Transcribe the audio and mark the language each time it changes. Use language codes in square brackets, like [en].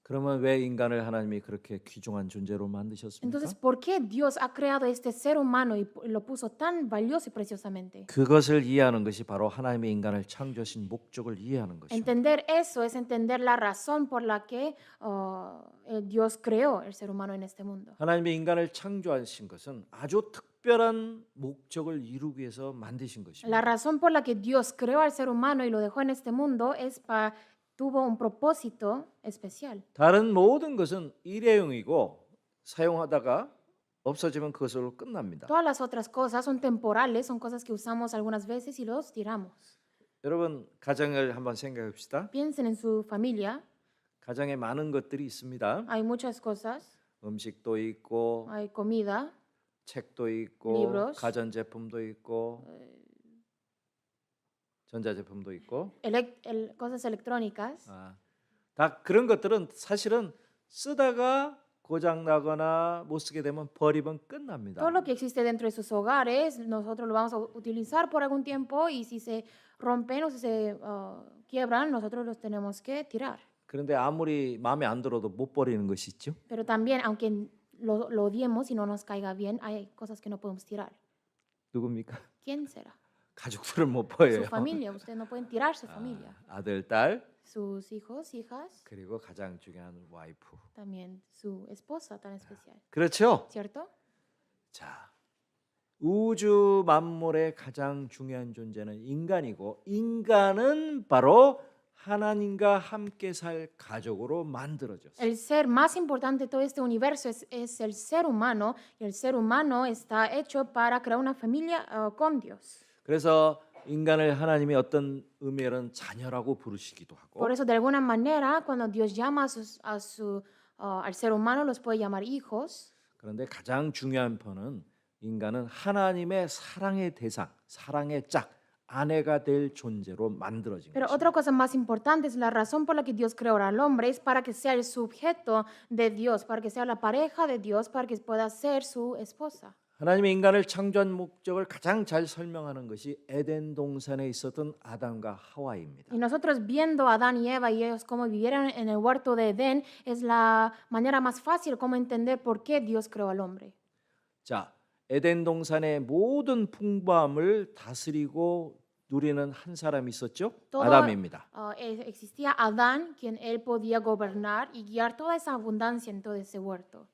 [ko] 그러면 왜 인간을 하나님이 그렇게 귀중한 존재로 만드셨습니까? [es] Entonces, ¿por qué Dios ha creado este ser humano y lo puso tan valioso y preciosamente? [ko] 그것을 이해하는 것이 바로 하나님의 인간을 창조하신 목적을 이해하는 것입니다. [es] Entender eso es entender la razón por la que Dios creó el ser humano en este mundo. [ko] 하나님의 인간을 창조하신 것은 아주 특별한 목적을 이루기 위해서 만드신 [es] La [ko] 것입니다. [es] razón por la que Dios creó al ser humano y lo dejó en este mundo tuvo un propósito especial. [ko] 다른 모든 것은 일회용이고 사용하다가 없어지면 그것으로 끝납니다. [es] Todas las otras cosas son temporales, son cosas que usamos algunas veces y los tiramos. [ko] 여러분 가정을 한번 생각해 봅시다. [es] Piensen en su familia, [ko] 가정에 많은 것들이 있습니다. [es] hay muchas cosas, [ko] 음식도 있고 [es] hay comida, [ko] 책도 있고 [es] libros, [ko] 가전제품도 있고 전자제품도 있고 [es] cosas electrónicas. [ko] 다 그런 것들은 사실은 쓰다가 고장 나거나 못 쓰게 되면 버리면 끝납니다. [es] Todo lo que existe dentro de sus hogares, nosotros lo vamos a utilizar por algún tiempo y si se rompen o si se quiebran, nosotros los tenemos que tirar. [ko] 그런데 아무리 마음에 안 들어도 못 버리는 것이 있죠. [es] Pero también, aunque lo odiemos y no nos caiga bien, hay cosas que no podemos tirar. [ko] 누굽니까? [es] ¿Quién será? [ko] 가족들을 못 [es] Su [ko] 버려요. [es] familia. Ustedes no pueden tirar su familia. [ko] 아들, 딸, [es] Sus hijos, hijas, [ko] 그리고 가장 중요한 와이프. [es] también su esposa tan especial. [ko] 그렇죠? [es] ¿Cierto? [ko] 자, 우주 만물의 가장 중요한 존재는 인간이고 인간은 바로 하나님과 함께 살 가족으로 만들어졌어요. [es] El ser más importante de todo este universo es el ser humano y el ser humano está hecho para crear una familia con Dios. [ko] 그래서 인간을 하나님이 어떤 의미로는 자녀라고 부르시기도 하고 [es] Por eso, de alguna manera, cuando Dios llama al ser humano, los puede llamar hijos. [ko] 그런데 가장 중요한 편은 인간은 하나님의 사랑의 대상, 사랑의 짝, 아내가 될 존재로 만들어진 [es] Pero [ko] 것입니다. [es] otra cosa más importante es la razón por la que Dios creó al hombre es para que sea el sujeto de Dios, para que sea la pareja de Dios, para que pueda ser su esposa. [ko] 하나님이 인간을 창조한 목적을 가장 잘 설명하는 것이 에덴 동산에 있었던 아담과 하와입니다. [es] Y nosotros viendo a Adán y Eva y ellos cómo vivieron en el huerto de Edén es la manera más fácil como entender por qué Dios creó al hombre. [ko] 자, 에덴 동산의 모든 풍부함을 다스리고 누리는 한 사람이 있었죠? [es] Todo- [ko] 아담입니다. [es] Existía Adán, quien él podía gobernar y guiar toda esa abundancia en todo ese huerto.